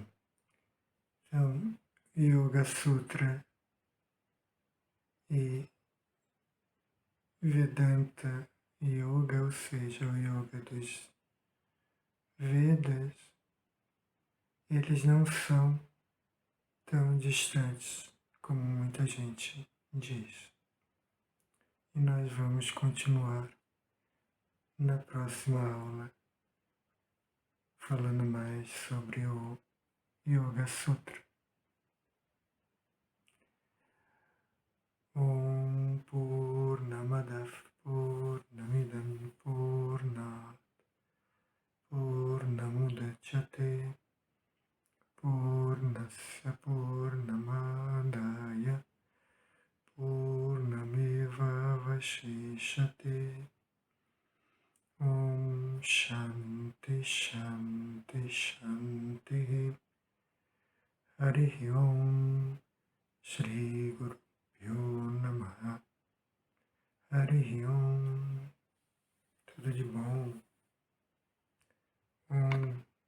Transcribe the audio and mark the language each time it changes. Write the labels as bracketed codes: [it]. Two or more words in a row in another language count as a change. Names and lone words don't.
[pt] Então, Yoga Sutra e Vedanta Yoga, ou seja, o Yoga dos Vedas, eles não são tão distantes como muita gente diz. E nós vamos continuar na próxima aula falando mais sobre o Yoga Sutra. [sa] ॐ पूर्णमदः पूर्णमिदं पूर्णात् पूर्णमुदच्यते पूर्णस्य पूर्णमादाय पूर्णमेव अवशिष्यते. ॐ शान्तिः शान्तिः शान्तिः. हरिः ॐ। श्री गुरु भ्यो नमः. हरिः ॐ. [pt] Tudo de bom. Om.